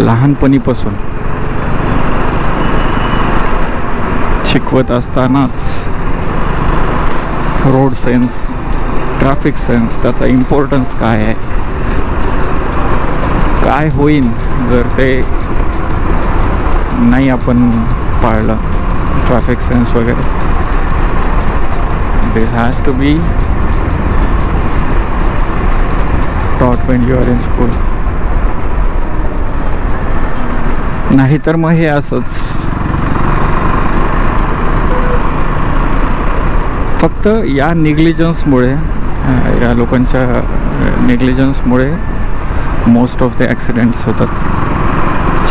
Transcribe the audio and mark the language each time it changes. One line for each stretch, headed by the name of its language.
Marathi: लहानपणीपासून शिकवत असतानाच रोड सेन्स, ट्रॅफिक सेन्स, त्याचा इम्पॉर्टन्स काय आहे, काय होईल जर ते नाही आपण पाळलं, ट्रॅफिक सेन्स वगैरे.
English: This has to be taught when you are in school.
Marathi: नाही तर मग हे असंच फक्त या निग्लिजन्समुळे, या लोकांच्या निग्लिजन्समुळे
English: most of the accidents
Marathi: होतात.